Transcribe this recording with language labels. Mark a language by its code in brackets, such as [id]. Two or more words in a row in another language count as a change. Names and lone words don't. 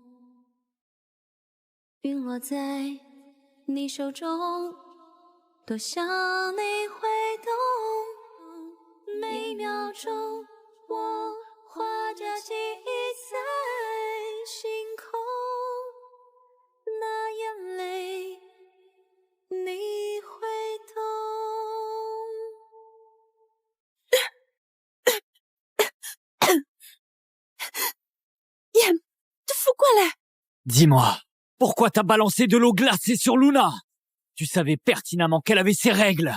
[zh] 陨落在你手中，多想你会懂，每秒钟我画着记忆在星空，那眼泪你会懂。 [fr] Yann, tu fous quoi là? Dis-moi, pourquoi t'as balancé de l'eau glacée sur Luna? Tu savais pertinemment qu'elle avait ses règles.